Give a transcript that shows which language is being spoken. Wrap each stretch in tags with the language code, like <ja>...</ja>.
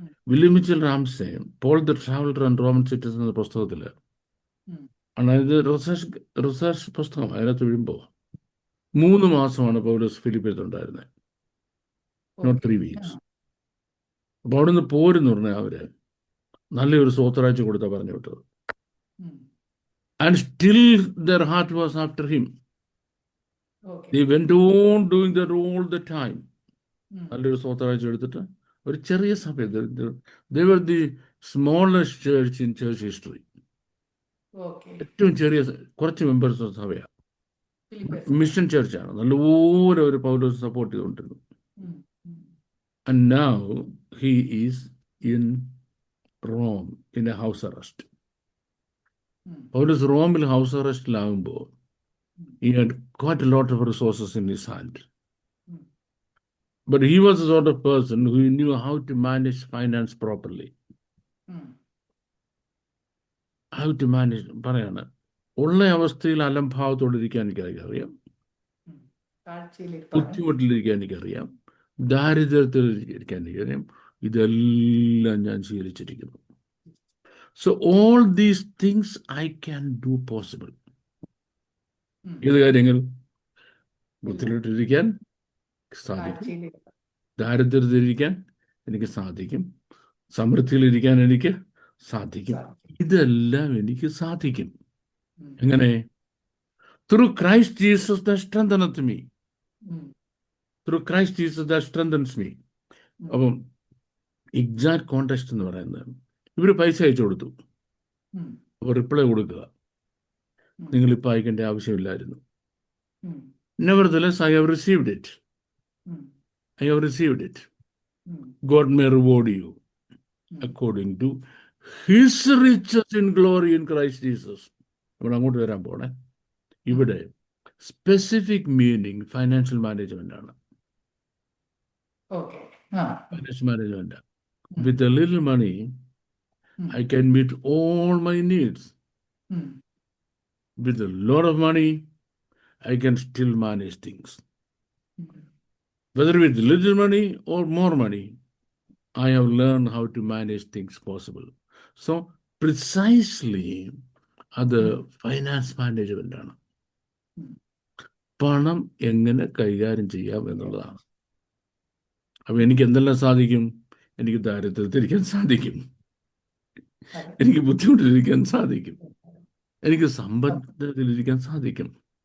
<ml>William Mitchell Ramsey Paul the traveller and Roman citizen എന്ന പുസ്തകത്തിൽ ആണ്. ഇത് റിസർച്ച് പുസ്തകം. അതിനകത്ത് വീഴുമ്പോൾ 3 മാസമാണ് പൗലോസ് ഫിലിപ്പിയത്തുണ്ടായിരുന്നത്,</ml> <en>Not 3 weeks.</en> <ml>അപ്പോൾ അവിടെ നിന്ന് പോരെന്ന് പറഞ്ഞാൽ അവര് നല്ലൊരു സ്വോത്രാഴ്ച കൊടുത്താൽ പറഞ്ഞു വിട്ടത്.</ml> <en>And still their heart was after him. Okay. They went on doing that all the time. ഉം.</en> <ml>നല്ലൊരു സ്വത്തരാഴ്ച എടുത്തിട്ട് ഒരു ചെറിയ സഭ.</ml> <en>They were the smallest church in church history. Okay.</en> <ml>ഏറ്റവും ചെറിയ കുറച്ച് മെമ്പേഴ്സ് സഭയാണ്. ഫിലിപ്പേഴ്സ്. മിഷൻ ചർച്ചാണ്. നല്ലപോലെ ഒരു പൗലോസ് സപ്പോർട്ട് ചെയ്തുകൊണ്ടിരുന്നു. ഉം. ഉം.</ml> <en>And now he is in Rome in a house arrest. ഉം.</en> <ml>പൗലോസ് റോമിൽ house അറസ്റ്റിലാകുമ്പോൾ</ml> <en>he had quite a lot of resources in his hand. ഉം. But he was the sort of person who knew how to manage finance properly. ഉം. How to manage പറയാണ്.</en> <ml>ഉള്ള അവസ്ഥയിൽ അലംഭാവത്തോടിരിക്കാൻ എനിക്കറിയാം. ഉം. താഴ്ചയിലിരിപ്പാണ്. ബുദ്ധിമുട്ടിലിരിക്കാൻ എനിക്കറിയാം. ദാരിദ്ര്യത്തിൽ ഇരിക്കാൻ എനിക്കറിയാം. ഇതെല്ലാം ഞാൻ ശീലിച്ചിരിക്കുന്നു.</ml> <en>So all these things I can do possible. ഉം.</en> <ml>ഏത് കാര്യങ്ങൾ? ബുദ്ധിമുട്ടിലിരിക്കാൻ സാധിക്കും. താഴ്ചയിലിരിപ്പാണ്. ദാരിദ്ര്യത്തിലിരിക്കാൻ എനിക്ക് സാധിക്കും. സമൃദ്ധിയിലിരിക്കാൻ എനിക്ക് സാധിക്കും. ഇതെല്ലാം എനിക്ക് സാധിക്കും. ഉം. എങ്ങനെ?</ml> <en>Through Christ Jesus that strengtheneth me. ഉം. Through Christ Jesus that strengthens me.</en> <ml>അപ്പം എക്സാക്ട് കോണ്ടെക്സ്റ്റ് എന്ന് പറയുന്നത്, ഇവർ പൈസ അയച്ചു കൊടുത്തു. ഉം. അപ്പോൾ റിപ്ലൈ കൊടുക്കുക, നിങ്ങളിപ്പോൾ അയക്കേണ്ട ആവശ്യമില്ലായിരുന്നു. ഉം.</ml> <en>Nevertheless, I have received it. ഉം. I have received it. ഉം. God may reward you according to His riches in glory in Christ Jesus.</en> <ml>നമ്മൾ അങ്ങോട്ട് വരാൻ പോണേ. ഇവിടെ സ്പെസിഫിക് മീനിങ് ഫൈനാൻഷ്യൽ മാനേജ്മെന്റ് ആണ്. Okay. ആ. Financial management.</ml> <en>With a little money, I can meet all my needs. ഉം. With a lot of money, I can still manage things. ഉം. Whether with little money or more money, I have learned how to manage things possible. So, precisely,</en> <ml>അത് finance management ആണ്. പണം എങ്ങനെ കൈകാര്യം ചെയ്യാം എന്നുള്ളതാണ്. അപ്പൊ എനിക്ക് എന്തെല്ലാം സാധിക്കും? എനിക്ക് ദാരിദ്ര്യത്തിലിരിക്കാൻ സാധിക്കും, എനിക്ക് ബുദ്ധിമുട്ടിലിരിക്കാൻ സാധിക്കും, എനിക്ക് സമ്പന്നതയിലിരിക്കാൻ സാധിക്കും.</ml>